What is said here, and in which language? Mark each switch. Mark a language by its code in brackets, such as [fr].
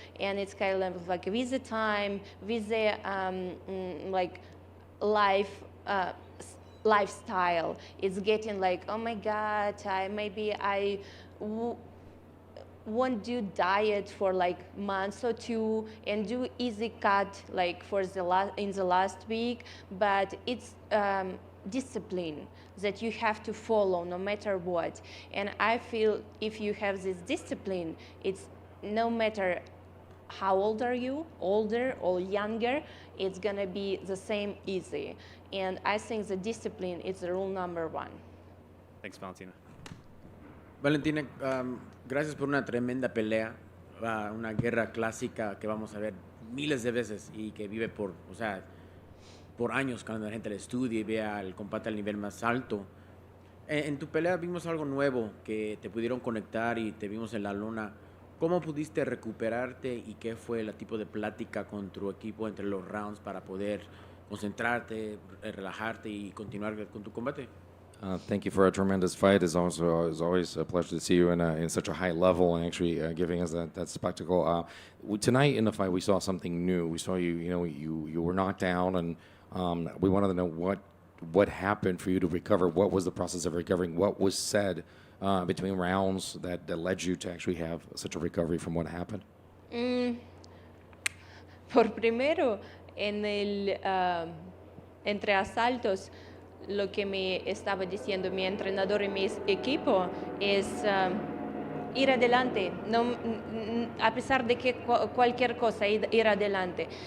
[en] And it's kind of like with the time, with the like lifestyle, it's getting like, oh my God, maybe I won't do diet for like months or 2 and do easy cut like for in the last week, but it's discipline that you have to follow no matter what. And I feel if you have this discipline, it's no matter how old are you, older or younger, it's gonna be the same easy. And I think the discipline is the rule number 1. Thanks, Valentina. [es] Valentina, gracias por una tremenda pelea, una guerra clásica que vamos a ver miles de veces y que vive por años cuando la gente la estudia y vea el combate al nivel más alto. En tu pelea vimos algo nuevo, que te pudieron conectar y te vimos en la lona. ¿Cómo pudiste recuperarte y qué fue el tipo de plática con tu equipo entre los rounds para poder concentrarte, relajarte y continuar con tu combate? [en] Thank you for a tremendous fight. It's always a pleasure to see you in such a high level and actually giving us that spectacle. Tonight in the fight, we saw something new. We saw you were knocked down, and we wanted to know what happened for you to recover. What was the process of recovering? What was said between rounds that led you to actually have such a recovery from what happened? [es] Por primero, entre asaltos, lo que me estaba diciendo mi entrenador y mi equipo es ir adelante, a pesar de que cualquier cosa, ir adelante.